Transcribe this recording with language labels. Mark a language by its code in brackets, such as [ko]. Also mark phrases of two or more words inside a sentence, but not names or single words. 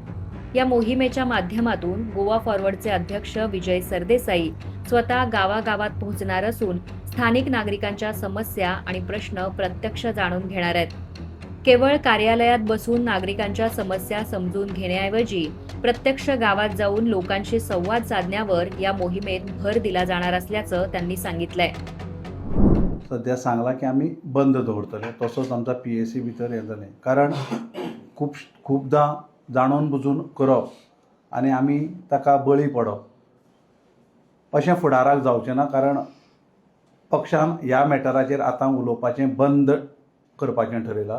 [mr] या मोहिमेच्या माध्यमातून गोवा फॉरवर्डचे अध्यक्ष विजय सरदेसाई स्वतः गावागावात पोहोचणार असून स्थानिक नागरिकांच्या समस्या आणि प्रश्न प्रत्यक्ष जाणून घेणार आहेत. केवळ कार्यालयात बसून नागरिकांच्या समस्या समजून घेण्याऐवजी प्रत्यक्ष गावात जाऊन लोकांशी संवाद साधण्यावर या मोहिमेत भर दिला जाणार असल्याचं त्यांनी सांगितलंय. [kok] सध्या सांगला की आम्ही बंद दवरतले, तसोच आमचा PAC भितर हें जालें. कारण खूपदां जाणून बुजून करप आनी आमी ताका बळी पडप अशें फुडाराक जावचें ना. कारण पक्षान ह्या मॅटराचेर आतां उलोवपाचें बंद करपाचें ठरयलां.